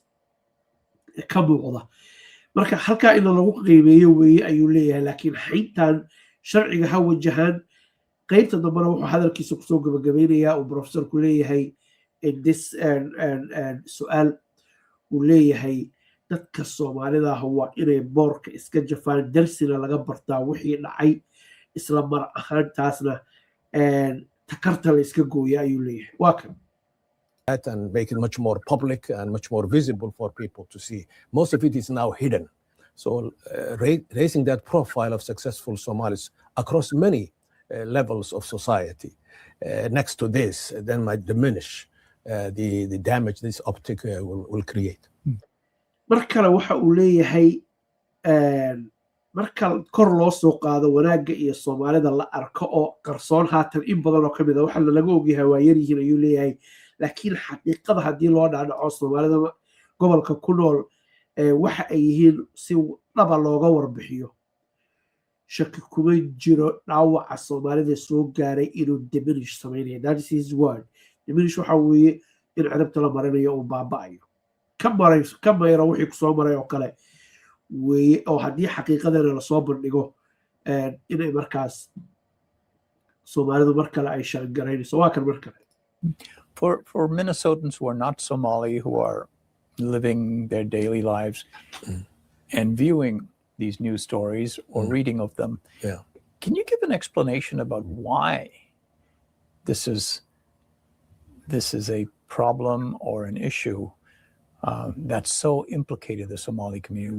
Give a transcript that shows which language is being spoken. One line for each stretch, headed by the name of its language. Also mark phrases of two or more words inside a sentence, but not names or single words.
Somali: ka muuqda marka halka in lagu qiimeeyo weeye ayuu leeyahay laakiin xintan sharciga ha wajahan qaybta dambana wuxuu hadalkiisa ku soo gabagabeynayaa oo professorku leeyahay in this su'aal uu leeyahay dadka Soomaalida waa inay boorka iska jafaan darsina laga bartaa wixii dhacay isla mar ahaantaasna takarta la iska gooya ayuu leeyahay waa kan
English: and make it much more public and much more visible for people to see. Most of it is now hidden. So raising that profile of successful Somalis across many levels of society next to this then might diminish the damage this optic will create.
Somali: mar kale waxa uu leeyahay marka kor loo soo qaado wanaaga iyo Soomaalida la arko oo qarsoon haatan in badan oo kamid ah waxa laga ogyahay waa yar yihiin ayuu leeyahay laakiin xaqiiqada hadii loo dhaadhaco Soomaalida gobolka ku nool waxa ay yihiin si dhaba looga warbixiyo shaki kuma jiro dhaawaca Soomaalida soo gaaray inuu diminish sameeyo
English: that is his word
Somali: diminish waxa weeye in ciribta la marinayo oo baabaayo ka mayro wixii ku soo maray oo kale weeye oo hadii xaqiiqadana la soo bandhigo inay markaas Soomaalidu mar kale ay shaqaynayso waa kan mar kale
English: For Minnesotans who are not Somali, who are living their daily lives and viewing these news stories or reading of them, can you give an explanation about why this is a problem or an issue that's so implicated the Somali community?